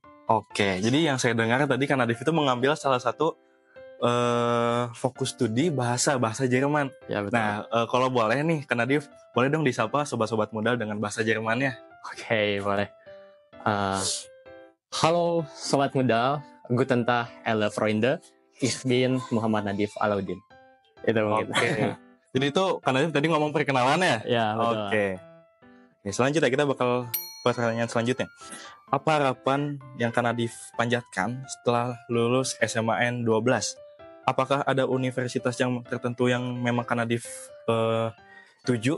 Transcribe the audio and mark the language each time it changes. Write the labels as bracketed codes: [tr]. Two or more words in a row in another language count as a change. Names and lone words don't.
[id] Oke, jadi yang saya dengar tadi Kak Nadif itu mengambil salah satu fokus studi bahasa Jerman. Ya, betul. Nah, kalau boleh nih Kak Nadif, boleh dong disapa sobat-sobat modal dengan bahasa Jermannya. Oke, boleh. Halo sobat modal, [de] guten Tag alle Freunde, ich bin Muhammad Nadif Alauddin. [id] Itu mungkin. Oke. Jadi itu Kak Nadif tadi ngomong perkenalannya? Ya, betul. Oke. Selanjutnya kita bakal pertanyaan selanjutnya. Apa harapan yang Kak Nadif panjatkan setelah lulus SMAN 12? Apakah ada universitas yang tertentu yang memang Kak Nadif tuju?